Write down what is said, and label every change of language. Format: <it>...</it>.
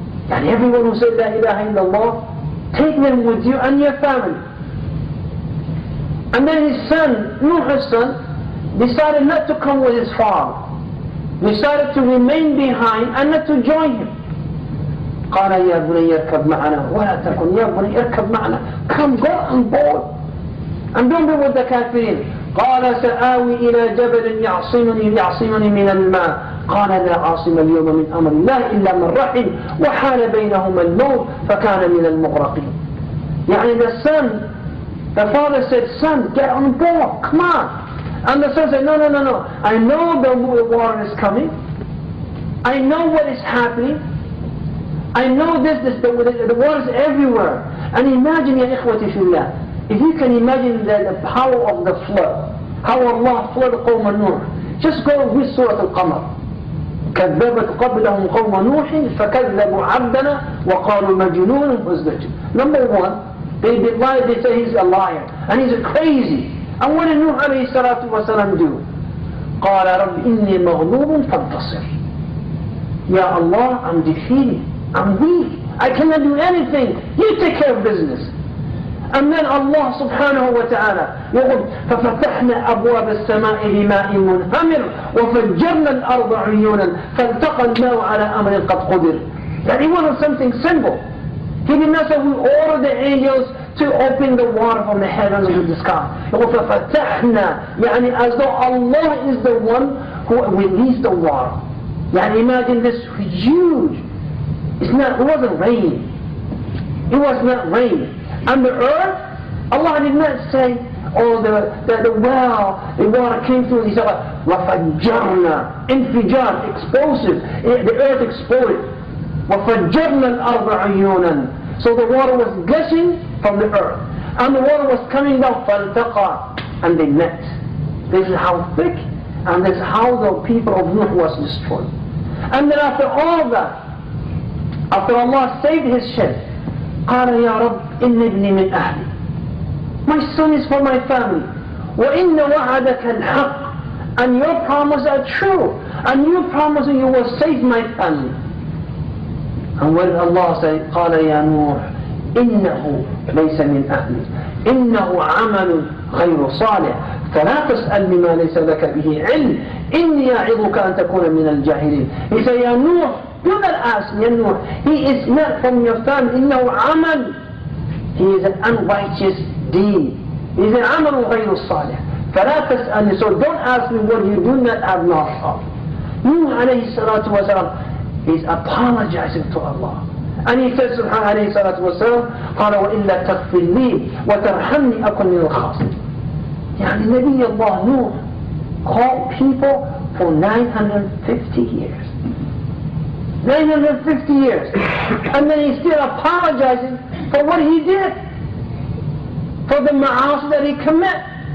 <en>And everyone who said La ilaha illallah, take them with you and your family. And then his son, Nuh's son, decided not to come with his father. Decided to remain behind and not to join him.</en> <ar>قال يا بني اركب معنا ولا تكن يا بني اركب معنا.</ar> <en>Come, go on board and don't be with the kafirin.</en> <ar>قال سآوي إلى جبل يعصمني من الماء قال لا عاصم اليوم من أمر الله إلا من رحم وحال بينهما الموت فكان من المغرقين. يعني</ar> <en>the father said, son, get on board, come on. And the son said, no, I know the water is coming, I know what is happening, I know the water is everywhere. And imagine, ya ikhwati fillah, if you can imagine the power of the flood, how Allah flooded</en> <ar>قوم نوح.</ar> <en>Just go with Surah Al-Qamar.</en> <ar>كذبت قبلهم قوم نوح فكذبوا عبدنا وقالوا مجنون وازدجر.</ar> <en>Number one, they lied, they say he's a liar and he's crazy. And what did Nuh alayhi salatu wasalam do?</en> <ar>قال رب إني مغلوب فانتصر.</ar> <en>Ya Allah, I'm defeated, I'm weak, I cannot do anything, you take care of business. And then</en> <ar>Allah subhanahu wa ta'ala يقول ففتحنا أبواب السماء بماء منهمر وفجرنا الأرض عيونا فالتقى الماء على أمر قد قدر.</ar> <en>That he wanted something simple. He did not say we order the angels to open the water from the heavens to the sky.</en> <ar>يقول ففتحنا, يعني</ar> <en>as though Allah is the one who released the water.</en> <ar>يعني</ar> <en>imagine this huge. It wasn't rain. It was not rain. And the earth, Allah did not say, oh, the well, the water came through. He said,</en> <ar>وَفَجَّرْنَا,</ar> <en>infijar, explosive. The earth exploded.</en> <ar>وَفَجَّرْنَا الْأَرْضَ عُيُونًا.</ar> <en>So the water was gushing from the earth. And the water was coming down,</en> <ar>فَالْتَقَى,</ar> <en>and they met. This is how thick, and this is how the people of Nuh was destroyed. And then after all that, after Allah saved his ship,</en> <ar>قال يا رب إن ابني من أهلي.</ar> <en>My son is for my family.</en> <ar>وإن وعدك الحق.</ar> <en>And your promises are true. And you promise you will save my family.</en> <ar>And when Allah said, قال يا نوح إنه ليس من أهلي إنه عمل غير صالح فلا تسأل بما ليس لك به علم إني أعظك أن تكون من الجاهلين.</ar> <en>He said,</en> <ar>يا نوح,</ar> <en>do not ask me, Nuh. He is not from your family.</en> <ar>إنه عمل.</ar> <en>He is an unrighteous deed. He is an</en> <ar>عمل غير صالح. فلا تسألني.</ar> <en>So don't ask me what you do not have knowledge of. Nuh</en> <ar>عليه الصلاة والسلام</ar> <en>is apologizing to Allah. And he says</en> <ar>سبحانه عليه الصلاة والسلام قال وإلا تغفر لي وترحمني أكن من الخاسرين. يعني نبي الله</ar> <en>Nuh called people for 950 years. 950 years. And then he's still apologizing for what he did, for the ma'as that he committed.</en>